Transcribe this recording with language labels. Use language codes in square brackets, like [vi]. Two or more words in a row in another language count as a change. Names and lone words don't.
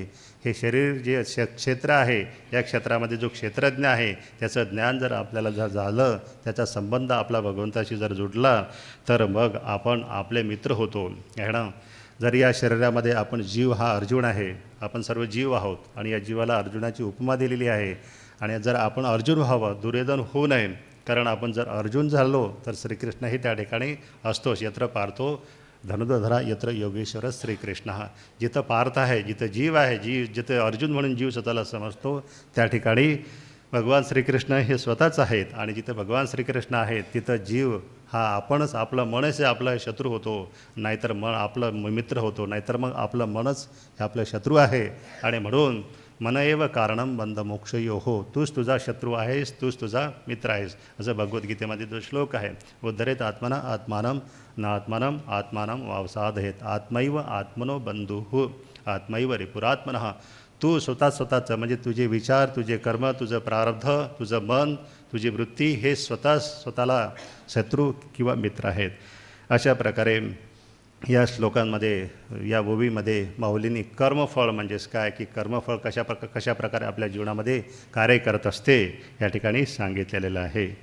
[mr] हे शरीर जे क्षेत्र आहे, या क्षेत्रामध्ये जो क्षेत्रज्ञ आहे त्याचं ज्ञान जर आपल्याला झालं, त्याचा संबंध आपला भगवंताशी जर जुडला, तर मग आपण आपले मित्र होतो. आहे ना. जर या शरीरामध्ये आपण जीव हा अर्जुन आहे, आपण सर्व जीव आहोत, आणि या जीवाला अर्जुनाची उपमा दिलेली आहे. आणि जर आपण अर्जुन व्हावं, दुर्योधन होऊ नये, कारण आपण जर अर्जुन झालो तर श्रीकृष्णही त्या ठिकाणी असतोच. [sa] यत्र पार्थो धनुर्धरा यत्र योगेश्वर श्रीकृष्ण. [mr] जिथं पार्थ आहे, जिथं जीव आहे, जिथं अर्जुन म्हणून जीव स्वतःला समजतो, त्या ठिकाणी भगवान श्रीकृष्ण हे स्वतःच आहेत. आणि जिथं भगवान श्रीकृष्ण आहेत तिथं जीव हा आपणच, आपलं मनच आपला शत्रू होतो, नाहीतर मन आपलं मित्र होतो, नाहीतर मग आपलं मनच हे आपलं शत्रू आहे. आणि म्हणून [sa] मन एव कारणम बंध मोक्षयो [mr] हो. तूच तुझा शत्रू आहेस, तूच तुझा मित्र आहेस, असं भगवद्गीतेमध्ये जो श्लोक आहे. [sa] उद्धरेत आत्मना आत्मानम नात्मानम आत्मानम वावसादहेत. आत्मैव आत्मनो बंधुः आत्मैव रिपुरात्मनः. [mr] तू स्वतःचं म्हणजे तुझे विचार, तुझे कर्म, तुझं प्रारब्ध, तुझं मन, तुझी वृत्ती हे स्वतःला शत्रू किंवा मित्र आहेत. अशा प्रकारे या श्लोकांमध्ये, या ओवीमध्ये माऊलींनी कर्मफळ म्हणजेच काय, की कर्मफळ कशा प्रकारे आपल्या जीवनामध्ये कार्य करत असते या ठिकाणी सांगितलेलं आहे.